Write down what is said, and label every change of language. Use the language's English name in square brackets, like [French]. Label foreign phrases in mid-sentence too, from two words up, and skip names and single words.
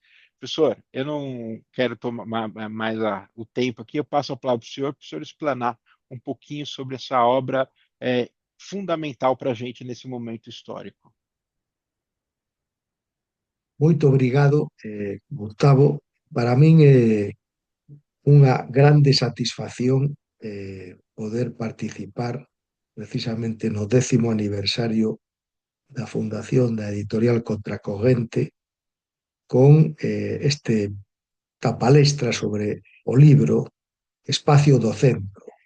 [Portuguese] Professor, eu não quero tomar mais o tempo aqui, eu passo a palavra para o senhor explanar um pouquinho sobre essa obra fundamental para a gente nesse momento histórico. [Galician] Moito obrigado, Gustavo. Para min é unha grande satisfacción poder participar precisamente no 10º aniversario da fundación da editorial Contracorrente con esta palestra sobre o libro Espacio do Centro.